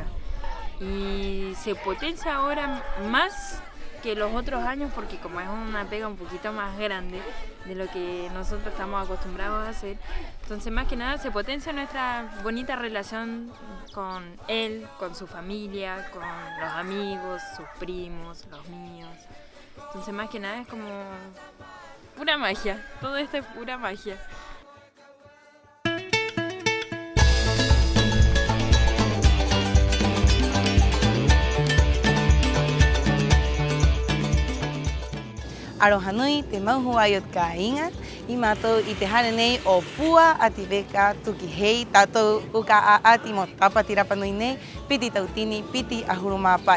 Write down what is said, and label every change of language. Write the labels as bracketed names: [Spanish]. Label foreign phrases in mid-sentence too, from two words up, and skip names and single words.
[Spanish] Y se potencia ahora más que los otros años porque como es una pega un poquito más grande de lo que nosotros estamos acostumbrados a hacer, entonces más que nada se potencia nuestra bonita relación con él, con su familia, con los amigos, sus primos, los míos. Entonces más que nada es como pura magia, todo esto es pura magia. [Rapanui] Arohanui te mahu ayot kainga i matou i te hane nei o pua ativeka tuki hei tatou uka a ati mo Tapati Rapanui nei piti tautini piti ahuruma pai.